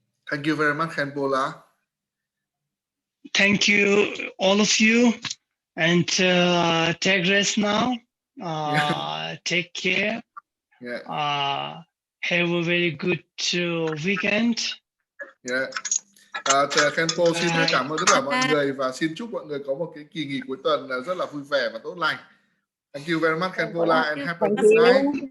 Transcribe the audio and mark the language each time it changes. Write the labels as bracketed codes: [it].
[en] Thank you very much, Khenpo. Thank you, all of you. And take rest now. Take care. Have a very good weekend. [vi] Khenpo xin cảm ơn tất cả mọi người và xin chúc mọi người có một cái kỳ nghỉ cuối tuần rất là vui vẻ và tốt lành. [en] Thank you very much, Khenpo, and have a good night.